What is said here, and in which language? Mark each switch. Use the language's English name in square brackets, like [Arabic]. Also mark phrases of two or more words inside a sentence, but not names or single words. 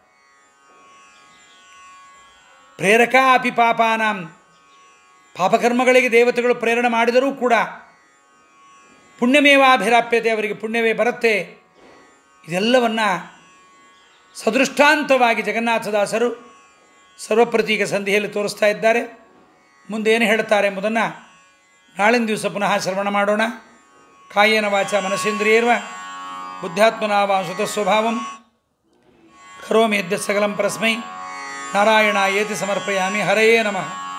[Sanskrit] ಪ್ರೇರಕ ಅಪಿ ಪಾಪಾನಾಂ, [Kannada] ಪಾಪಕರ್ಮಗಳಿಗೆ ದೇವತೆಗಳು ಪ್ರೇರಣೆ ಮಾಡಿದರೂ ಕೂಡ ಪುಣ್ಯಮೇವಾಭಿರಾಪ್ಯತೆ, ಅವರಿಗೆ ಪುಣ್ಯವೇ ಬರುತ್ತೆ. ಇದೆಲ್ಲವನ್ನು ಸದೃಷ್ಟಾಂತವಾಗಿ ಜಗನ್ನಾಥದಾಸರು ಸರ್ವಪ್ರತೀಕ ಸಂಧಿಯಲ್ಲಿ ತೋರಿಸ್ತಾ ಇದ್ದಾರೆ. ಮುಂದೆ ಏನು ಹೇಳ್ತಾರೆ ಎಂಬುದನ್ನು ನಾಳಿನ ದಿವಸ ಪುನಃ ಶ್ರವಣ ಮಾಡೋಣ. [Sanskrit] ಕಾಯೇನ ವಾಚ ಮನಸೇಂದ್ರಿಯೇರ್ವ ಬುದ್ಧಾತ್ಮನಾ ವಾ ಸ್ವತಃಸ್ವಭಾವಂ ಕರೋಮಿ ಯದ್ಯತ್ ಸಕಲಂ ಪರಸ್ಮೈ ನಾರಾಯಣಾಯೇತಿ ಸಮರ್ಪಯಾಮಿ. ಹರಯೇ ನಮಃ.